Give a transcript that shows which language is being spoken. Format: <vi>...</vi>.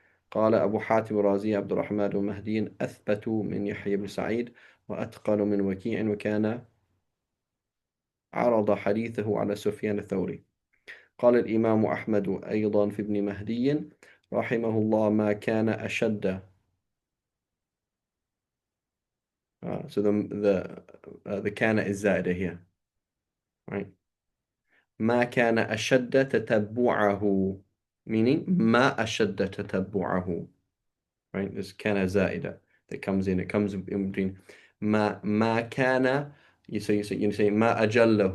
<ar>قال أبو حاتم الرازي: عبد الرحمن بن مهدي أثبت من يحيى بن سعيد وأتقن من وكيع، وكان عرض حديثه على سفيان الثوري. قال الإمام أحمد أيضا في ابن مهدي رحمه الله: ما كان أشد.</ar> <en>So the كان is زائدة here. Right.</en> <ar>ما كان أشد تتبعه, meaning ما أشد تتبعه.</ar> <en>Right. This</en> <ar>كان زائدة</ar> <en>that comes in. It comes in between.</en> <ar>ما كان.</ar> <en>You say</en> <ar>ما أجله.</ar>